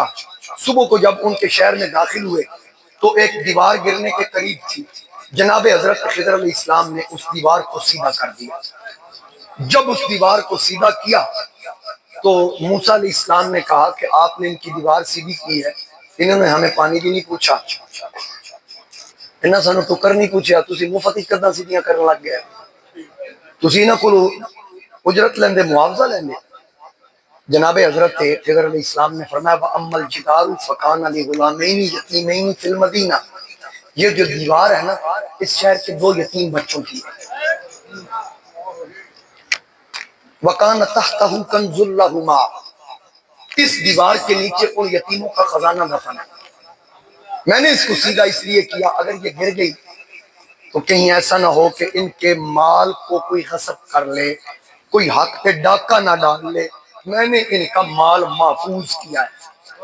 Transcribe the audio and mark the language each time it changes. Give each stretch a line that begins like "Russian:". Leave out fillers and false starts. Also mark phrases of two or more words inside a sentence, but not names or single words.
Urdu: صبح کو جب ان کے شہر میں داخل ہوئے تو ایک دیوار گرنے کے قریب تھی، جناب حضرت خضر علیہ السلام نے اس دیوار کو سیدھا کر دیا۔ جب اس دیوار کو سیدھا کیا تو موسیٰ علیہ السلام نے کہا کہ آپ نے ان کی دیوار سیدھی کی ہے، انہوں نے ہمیں پانی بھی نہیں پوچھا،
Punjabi: انہاں سانو ٹکر نہیں پوچھا، تسی مفت ہی قداں سیدھیاں کرنے لگ گئے، تسی انہاں کولو اجرت لیندے، معاوضہ لیندے۔
Urdu: جناب حضرت خضر علیہ السلام نے فرمایا
Arabic: وَأَمَّا الْجِدَارُ فَكَانَ لِغُلَامَيْنِ يَتِيمَيْنِ فِي الْمَدِينَةِ،
Urdu: یہ جو دیوار ہے نا اس شہر کے دو یتیم بچوں کی ہے۔
Arabic: وَكَانَ تَحْتَهُ كَنْزٌ لَهُمَا،
Urdu: اس دیوار کے نیچے ان یتیموں کا خزانہ دفن ہے۔ میں نے اس کو سیدھا اس لیے کیا اگر یہ گر گئی تو کہیں ایسا نہ ہو کہ ان کے مال کو کوئی غصب کر لے، کوئی حق پہ ڈاکہ نہ ڈال لے، میں نے ان کا مال محفوظ کیا ہے۔